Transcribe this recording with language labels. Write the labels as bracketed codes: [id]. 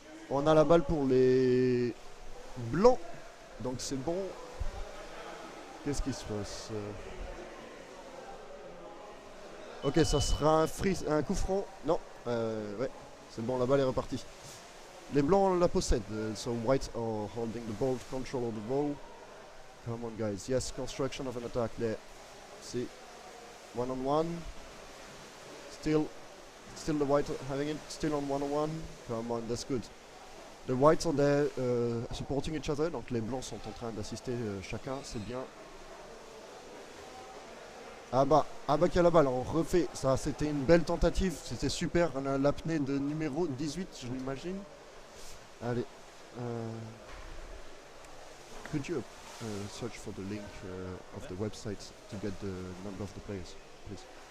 [fr] On a la balle pour les Blancs, donc c'est bon. Qu'est-ce qui se passe? Ok, ça sera un coup franc. Non, ouais, c'est bon, la balle est repartie. Les Blancs la possèdent, [en] so White are holding the ball, control of the ball. Come on guys, yes, construction of an attack there. See, 1-on-1. Still the White having it, still on 1-on-1. Come on, that's good. The Whites are there supporting each other, [fr] donc les Blancs sont en train d'assister chacun, c'est bien. Abba qui a la balle, on refait, ça c'était une belle tentative, c'était super, on a l'apnée de numéro 18, je l'imagine. [en] Allez, could you search for the link of the website to get the number of the players, please?